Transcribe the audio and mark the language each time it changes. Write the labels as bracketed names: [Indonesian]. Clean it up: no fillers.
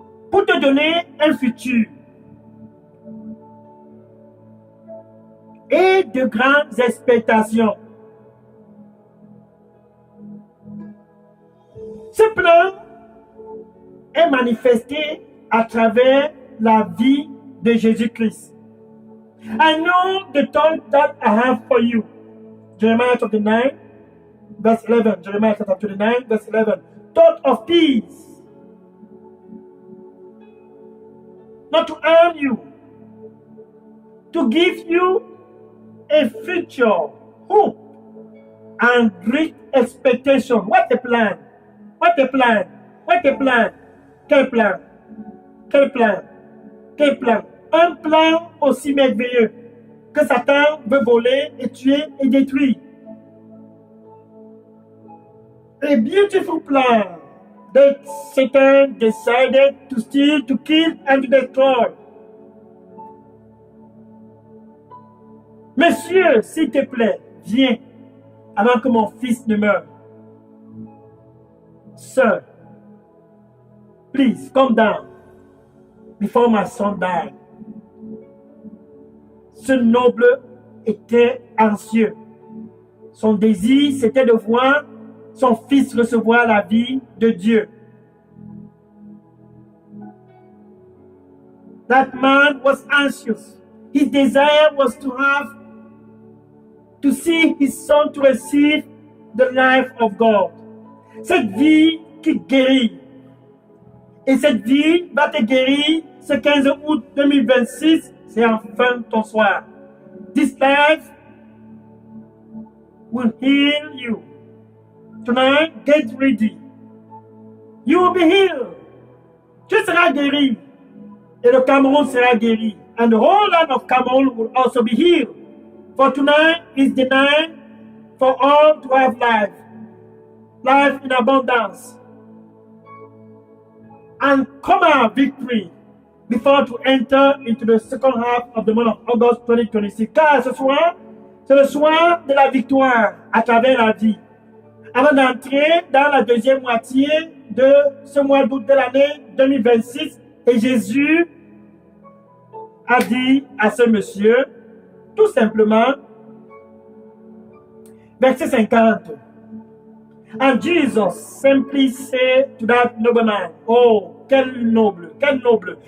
[French] Pour te donner un futur et de grandes expectations. Ce plan est manifesté à travers la vie de Jésus-Christ. [English] I know the thought that I have for you. Jeremiah 29, verse 11. Jeremiah 29, verse 11. Thought of peace. Not to harm you. To give you a future, hope, and great expectation. What a plan. What a plan. What a plan. [French] Quel plan. Quel plan. Quel plan. Un plan aussi merveilleux que Satan veut voler et tuer et détruire. [English] A beautiful plan that Satan decided to steal, to kill, and to destroy. [French] Monsieur, s'il te plaît, viens avant que mon fils ne meure. [English] Sir, please come down before my son died. [French] Ce noble était anxieux. Son désir, c'était de voir son fils recevoir la vie de Dieu. [English] That man was anxious. His desire was to see his son to receive the life of God. [French] Cette vie qui guérit. Et cette vie va te guérir ce 15 août 2026. C'est enfin ton soir. [English] This life will heal you. Tonight, get ready. You will be healed. [French] Tu seras guéri. Et le Cameroun sera guéri. [English] And the whole land of Cameroon will also be healed. For tonight is the night for all to have life. Life in abundance. And come out victory before to enter into the second half of the month of August 2026. [French] Car ce soir, c'est le soir de la victoire à travers la vie. Avant d'entrer dans la deuxième moitié de ce mois d'août de l'année 2026, et Jésus a dit à ce monsieur, tout simplement, verset 50, [English] and Jesus simply said to that nobleman, [French] oh, quel noble, quel noble.